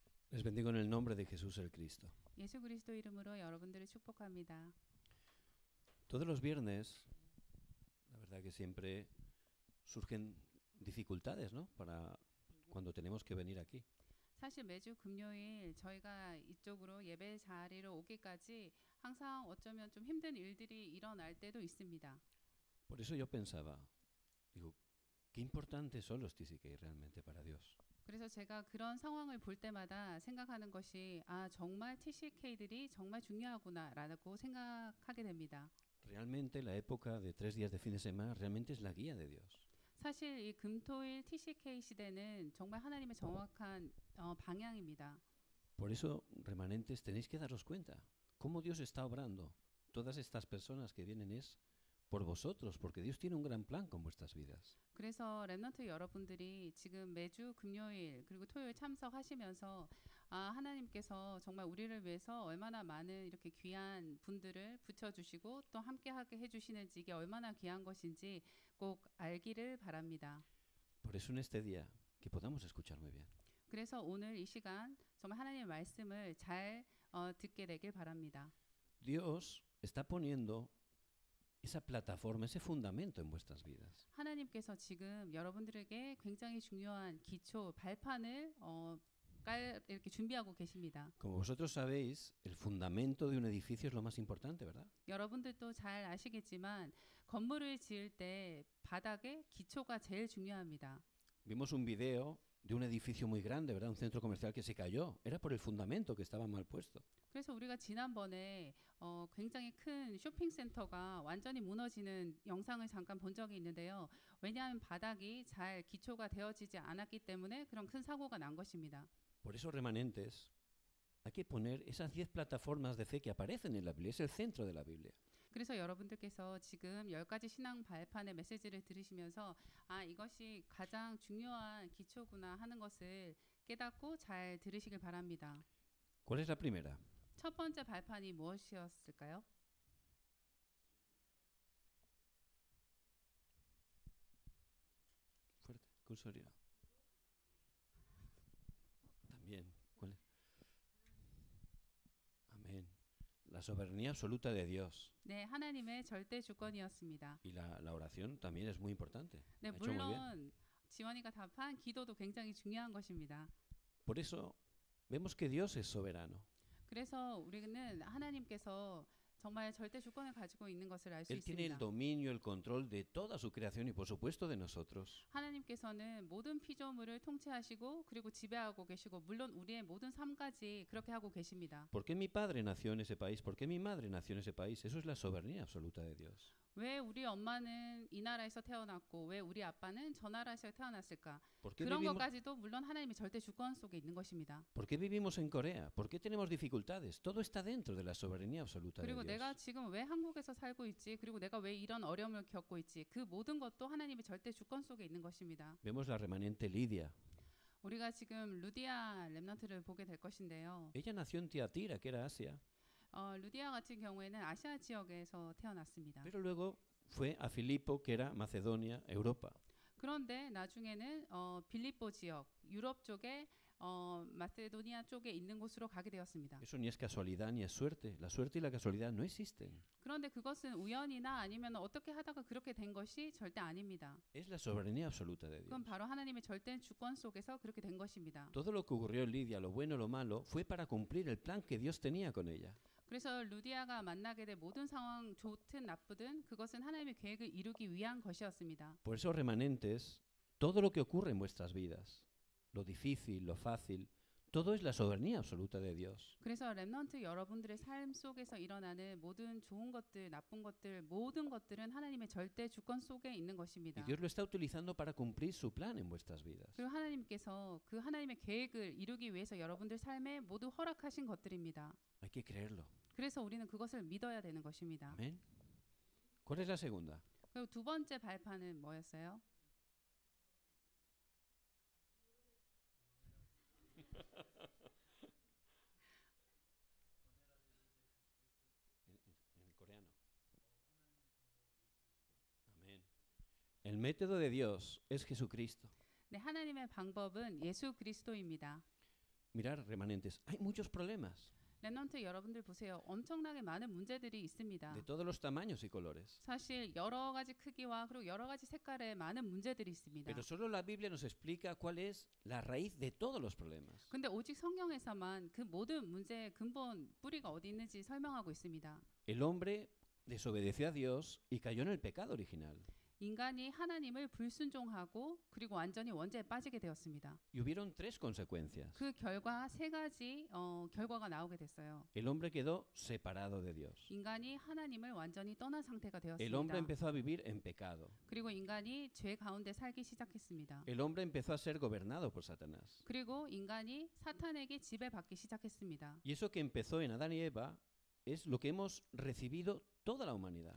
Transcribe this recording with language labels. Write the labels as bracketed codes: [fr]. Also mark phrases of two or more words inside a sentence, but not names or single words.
[es] Les bendigo en el nombre de Jesús el Cristo. [ko] 예수 그리스도 이름으로 여러분들을 축복합니다. [es] Todos los viernes, la verdad que siempre surgen dificultades, ¿no? Para cuando tenemos que venir aquí. [ko] 사실 매주 금요일 저희가 이쪽으로 예배 자리로 오기까지 항상 어쩌면 좀 힘든 일들이 일어날 때도 있습니다. [es] Por eso yo pensaba, digo, qué importantes son los TCK realmente para Dios. [ko] 그래서 제가 그런 상황을 볼 때마다 생각하는 것이 정말 TCK들이 정말 중요하구나라고 생각하게 됩니다. [es] Realmente la época de 3 días de fin de semana realmente es la guía de Dios. [ko] 사실 이 금토일 TCK 시대는 정말 하나님의 정확한 방향입니다. [es] Por eso, remanentes, tenéis que daros cuenta cómo Dios está obrando. Todas estas personas que vienen es por vosotros, porque Dios tiene un gran plan con vuestras vidas. [ko] 그래서 랩넌트 여러분들이 지금 매주 금요일 그리고 토요일 참석하시면서 하나님께서 정말 우리를 위해서 얼마나 많은 이렇게 귀한 분들을 붙여주시고 또 함께하게 해주시는지 이게 얼마나 귀한 것인지 꼭 알기를 바랍니다. [es] Por eso en este día que podamos escuchar muy bien. [ko] 그래서 오늘 이 시간 정말 하나님의 말씀을 잘 듣게 되길 바랍니다. [es] Dios está poniendo esa plataforma, ese fundamento en vuestras vidas. [ko] 하나님께서 지금 여러분들에게 굉장히 중요한 기초 발판을 이렇게 준비하고 계십니다. [es] Como vosotros sabéis, el fundamento de un edificio es lo más importante, ¿verdad? [ko] 여러분들도 잘 아시겠지만 건물을 지을 때 바닥의 기초가 제일 중요합니다. [es] Vimos un video de un edificio muy grande, ¿verdad? Un centro comercial que se cayó. Era por el fundamento que estaba mal puesto. [ko] 그래서 우리가 지난번에 굉장히 큰 쇼핑센터가 완전히 무너지는 영상을 잠깐 본 적이 있는데요. 왜냐하면 바닥이 잘 기초가 되어지지 않았기 때문에 그런 큰 사고가 난 것입니다. [es] Por eso, remanentes, hay que poner esas 10 plataformas de fe que aparecen en la Biblia. Es el centro de la Biblia. [ko] 그래서 여러분들께서 지금 10가지 신앙 발판의 메시지를 들으시면서 이것이 가장 중요한 기초구나 하는 것을 깨닫고 잘 들으시길 바랍니다. [es] ¿Cuál es la primera? [ko] 첫 번째 발판이 무엇이었을까요? [es] Fuerte. ¿Cuál sería? También. ¿Cuál es? Amén. La soberanía absoluta de Dios. [ko] 네, 하나님의 절대 주권이었습니다. [es] Y la oración también es muy importante. [ko] 네, [es] Ha hecho muy bien. [ko] 물론 지원이가 답한 기도도 굉장히 중요한 것입니다. [es] Por eso vemos que Dios es soberano. [ko] 그래서 우리는 하나님께서 정말 절대 주권을 가지고 있는 것을 알 수 [es] Él tiene el [ko] 있습니다. [es] dominio, el control de toda su creación y por supuesto de nosotros. [ko] 하나님께서는 모든 피조물을 통치하시고 그리고 지배하고 계시고 물론 우리의 모든 삶까지 그렇게 하고 계십니다. [es] ¿Por qué mi padre nació en ese país? ¿Por qué mi madre nació en ese país? Eso es la soberanía absoluta de Dios. [ko] 왜 우리 엄마는 이 나라에서 태어났고 왜 우리 아빠는 저 나라에서 태어났을까? [es] ¿Por qué [ko] 그런 [es] vivimos, [ko] 것까지도 물론 하나님의 절대 주권 속에 있는 것입니다. [es] ¿por qué vivimos en Corea? ¿Por qué tenemos dificultades? Todo está dentro de la soberanía absoluta de [ko] 그리고 내가 [es] Dios. [ko] 지금 왜 한국에서 살고 있지? 그리고 내가 왜 이런 어려움을 겪고 있지? 그 모든 것도 하나님의 절대 주권 속에 있는 것입니다. [es] Vemos la remanente Lidia. [ko] 우리가 지금 루디아 렘넌트를 보게 될 것인데요. [es] Ella nació en Tiatira, que era Asia, [ko] 루디아 같은 경우에는 아시아 지역에서 태어났습니다. [es] pero luego fue a Filipo, que era Macedonia, Europa. [ko] 그런데 나중에는 빌립보 지역, 유럽 쪽에 마세도니아 쪽에 있는 곳으로 가게 되었습니다. [es] Eso ni es casualidad ni es suerte. La suerte y la casualidad no existen. [ko] 그런데 그것은 우연이나 아니면 어떻게 하다가 그렇게 된 것이 절대 아닙니다. [es] Es la soberanía absoluta de Dios. [ko] 그건 바로 하나님의 절대 주권 속에서 그렇게 된 것입니다. [es] Todo lo que ocurrió en Lidia, lo bueno, lo malo, fue para cumplir el plan que Dios tenía con ella. [ko] 그래서 루디아가 만나게 된 모든 상황 좋든 나쁘든 그것은 하나님의 계획을 이루기 위한 것이었습니다. [es] Por eso, remanentes, todo lo que ocurre en vuestras vidas, lo difícil, lo fácil, todo es la soberanía absoluta de Dios. [ko] 그래서 렘넌트 여러분들의 삶 속에서 일어나는 모든 좋은 것들, 나쁜 것들, 모든 것들은 하나님의 절대 주권 속에 있는 [es] Y [ko] 것입니다. [es] Dios lo está utilizando para cumplir su plan en vuestras vidas. [ko] 그리고 하나님께서 그 하나님의 계획을 이루기 위해서 여러분들 삶에 모두 허락하신 것들입니다. [es] Hay que creerlo. [ko] 그래서 우리는 그것을 믿어야 되는 것입니다. [es] Amén. ¿Cuál es la segunda? [ko] 그리고 두 번째 발판은 뭐였어요? [es] En el coreano. Amén. El método de Dios es Jesucristo. [ko] 네, 하나님의 방법은 예수 그리스도입니다. [es] Mirar, remanentes, hay muchos problemas [ko] 렘넌트 여러분들 보세요. 엄청나게 많은 문제들이 있습니다. [es] de todos los tamaños y colores. [ko] 사실 여러 가지 크기와 그리고 여러 가지 색깔의 많은 문제들이 있습니다. [es] Pero solo la Biblia nos explica cuál es la raíz de todos los problemas. [ko] 근데 오직 성경에서만 그 모든 문제의 근본 뿌리가 어디 있는지 설명하고 있습니다. [es] El hombre desobedeció a Dios y cayó en el pecado original. [ko] 인간이 하나님을 불순종하고 그리고 완전히 원죄에 빠지게 되었습니다. [es] Y hubieron tres consecuencias. [ko] 그 결과 세 가지 결과가 나오게 됐어요. [es] El hombre quedó separado de Dios. [ko] 인간이 하나님을 완전히 떠난 상태가 [es] El hombre [ko] 되었습니다. [es] empezó a vivir en pecado. [ko] 그리고 인간이 죄 가운데 살기 시작했습니다. [es] El hombre empezó a ser gobernado por Satanás. [ko] 그리고 인간이 사탄에게 지배받기 시작했습니다. [es] Y eso que empezó en Adán y Eva es lo que hemos recibido toda la humanidad.